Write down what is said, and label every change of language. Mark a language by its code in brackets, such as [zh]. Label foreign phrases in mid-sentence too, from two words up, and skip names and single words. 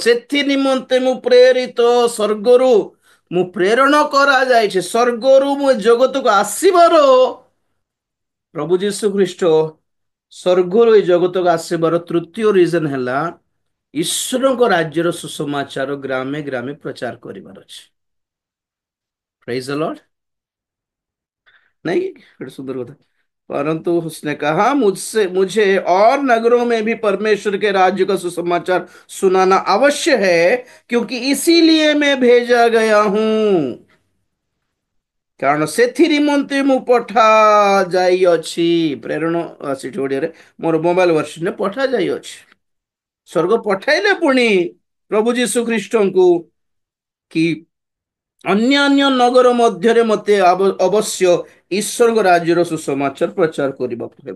[or] ସେଥି ନିମନ୍ତେ ମୁଁ ପ୍ରେରିତ, ସ୍ୱର୍ଗରୁ ମୁଁ ପ୍ରେରଣ କରାଯାଇଛି, ସ୍ୱର୍ଗରୁ ମୁଁ ଜଗତକୁ ଆସିବାର, ପ୍ରଭୁ ଯୀଶୁ ଖ୍ରୀଷ୍ଟ ସ୍ୱର୍ଗରୁ ଏଇ ଜଗତକୁ ଆସିବାର ତୃତୀୟ ରିଜନ ହେଲା ଈଶ୍ୱରଙ୍କ ରାଜ୍ୟର ସୁସମାଚାର ଗ୍ରାମେ ଗ୍ରାମେ ପ୍ରଚାର କରିବାର ଅଛି। [en] Praise the Lord. [hi] नहीं, बड़ी सुंदर होता है। परंतु उसने कहा, मुझसे मुझे और नगरों में भी परमेश्वर के राज्य का सुसमाचार सुनाना अवश्य है, क्योंकि इसीलिए मैं भेजा गया हूं। [or] କାରଣ ସେଥି ନିମନ୍ତେ ମୁଁ ପଠା ଯାଇଅଛି। ପ୍ରେରଣ ସେଠି ଓଡ଼ିଆରେ, ମୋର ମୋବାଇଲ ଭର୍ସନରେ ପଠା ଯାଇଅଛି। ସ୍ୱର୍ଗ ପଠାଇଲେ ପୁଣି ପ୍ରଭୁ ଯୀଶୁ ଖ୍ରୀଷ୍ଟଙ୍କୁ କି ଅନ୍ୟାନ୍ୟ ନଗର ମଧ୍ୟରେ ମତେ ଅବଶ୍ୟ ଈଶ୍ୱରଙ୍କ ରାଜ୍ୟର ସୁସମାଚାର ପ୍ରଚାର କରିବାକୁ ହେବ।